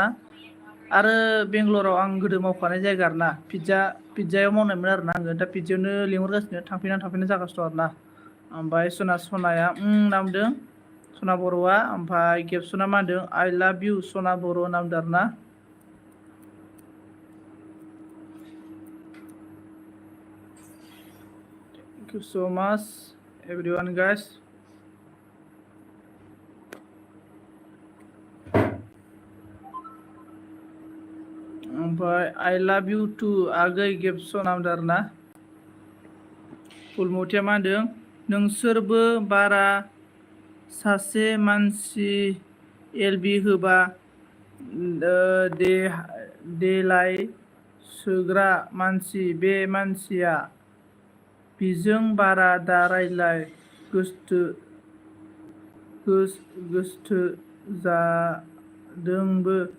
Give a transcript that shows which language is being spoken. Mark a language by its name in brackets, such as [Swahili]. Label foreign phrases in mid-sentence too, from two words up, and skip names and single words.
[Bodo] आरो बेंगालराव आं गोदो मावखानाय जायगा आरो ना पिज्जायाव मावनायमोन आरो ना आङो दा पिज्जायावनो लिंहरगासिनो थांफिनना जागासिनो दं आरो ना। ओमफ्राय सनाया नामदों सना बर'आ ओमफ्राय गेबसना मा होनदों [English] I love you [Bodo] सना बर' नामदों आरो ना। [English] Thank you so much everyone guys. [Bodo] ओमफ्राय [English] I love you too [Bodo] आगै गेबसन नामदों आरो ना। फुलमतिया मा होनदों नोंसोरबो बारा सासे मानसि एलबि होबा देलाय सोग्रा मानसि बे मानसिया बिजों बारा दा रायलाय गोसथो जादोंबो